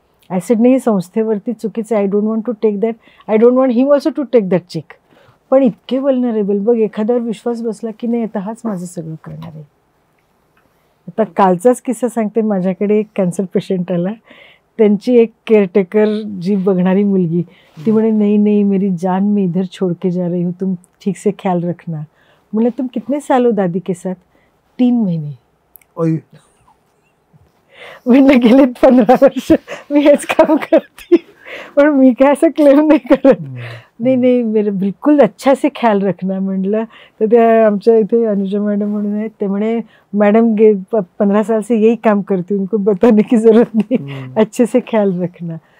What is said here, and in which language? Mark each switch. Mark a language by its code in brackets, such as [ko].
[en] I said नाही, [mr] संस्थेवरती चुकीचं. [en] I don't want to take that. I don't want him also to take that check. [mr] पण इतके vulnerable. बघ, एखाद्यावर विश्वास बसला की नाही आता हाच माझं सगळं करणार आहे. आता कालचाच किस्सा सांगते. माझ्याकडे एक कॅन्सर पेशंट आला. त्यांची एक केअरटेकर जी बघणारी मुलगी, ती म्हणे [hi] नहीं नहीं मेरी जान मैं इधर छोड़ के जा रही हूँ, तुम ठीक से ख्याल रखना. म्हटलं तुम कितने साल हो दादी के साथ? [mr] 3 महिने. म्हटलं गेले 15 वर्ष मी हेच काम करते, पण मी काय असं क्लेम नाही करत. [hi] नाही नाही मेरे बिलकुल अच्छा से ख्याल रखना म्हटलं. [mr] तर त्या आमच्या इथे अनुजा मॅडम म्हणून आहेत, ते म्हणे [hi] मॅडम 15 साल से यही काम करती हूँ, उनको बताने की जरूरत नहीं, अच्छे से ख्याल रखना.